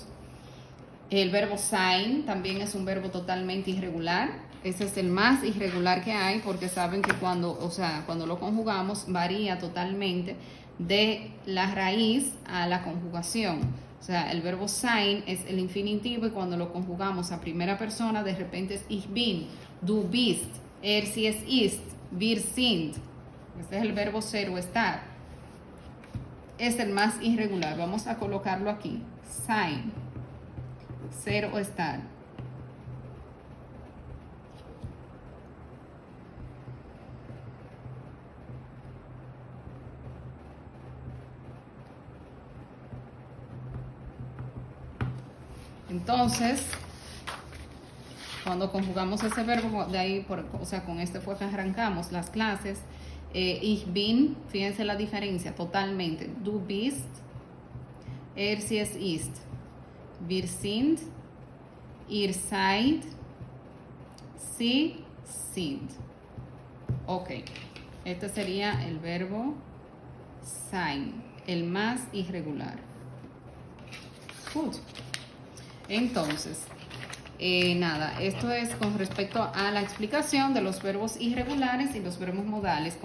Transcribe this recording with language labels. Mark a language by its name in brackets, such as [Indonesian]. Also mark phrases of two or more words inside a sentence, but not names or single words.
[Spanish] El verbo sein también es un verbo totalmente irregular, ese es el más irregular que hay porque saben que cuando lo conjugamos varía totalmente de la raíz a la conjugación. O sea, el verbo sein es el infinitivo y cuando lo conjugamos a primera persona de repente es [German] ich bin, du bist, sie es ist, wir sind. [Spanish] Este es el verbo ser o estar. Es el más irregular. Vamos a colocarlo aquí. Sein. Ser o estar. Entonces, cuando conjugamos ese verbo, de ahí, con este fue que arrancamos las clases. [German] Ich bin, [Spanish] fíjense la diferencia totalmente. [German] Du bist, sie es ist. Wir sind, ihr seid, sie sind. [Spanish] Ok, este sería el verbo sein, el más irregular. Good. Entonces, nada, esto es con respecto a la explicación de los verbos irregulares y los verbos modales.